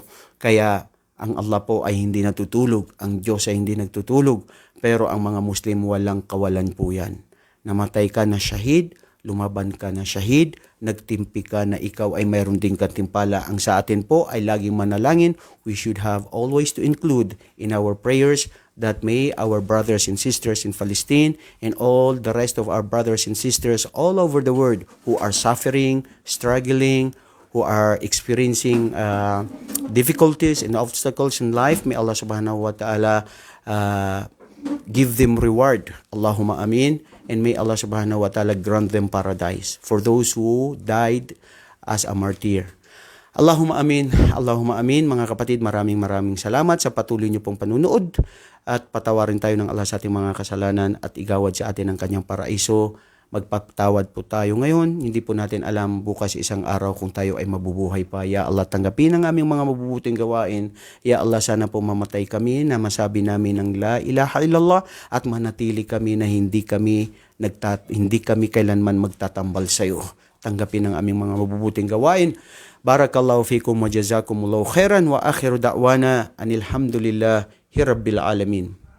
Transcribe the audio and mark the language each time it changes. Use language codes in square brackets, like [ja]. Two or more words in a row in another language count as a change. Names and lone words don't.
[tl] Kaya ang Allah po ay hindi natutulog, ang Diyos ay hindi nagtutulog, pero ang mga Muslim walang kawalan po yan. Namatay ka na syahid, lumaban ka na syahid, nagtimpi ka na ikaw ay mayroon ding katimpala. Ang sa atin po ay laging manalangin. [en] We should have always to include in our prayers that may our brothers and sisters in Palestine and all the rest of our brothers and sisters all over the world who are suffering, struggling, who are experiencing difficulties and obstacles in life, may Allah [ar] سبحانه وتعالى [en] give them reward. [ar] اللهم آمين. [en] And may Allah [ar] سبحانه وتعالى [en] grant them paradise for those who died as a martyr. [ar] اللهم آمين. اللهم آمين. [tl] Mga kapatid, maraming salamat sa patuloy niyo pong panunood at patawarin tayo ng Allah sa ating mga kasalanan at igawad sa atin ang kanyang paraiso. Magpatawad po tayo ngayon. Hindi po natin alam bukas isang araw kung tayo ay mabubuhay pa. [ar] يا الله, [tl] tanggapin ang aming mga mabubuting gawain. [ar] يا الله, [tl] sana po mamatay kami na masabi namin ng [ar] لا إله إلا الله [tl] at manatili kami na hindi kami kailanman magtatambal sa iyo. Tanggapin ang aming mga mabubuting gawain. [ar] بارك الله فيكم وجزاكم الله خيرا وآخر دعوانا أن الحمد لله رب العالمين.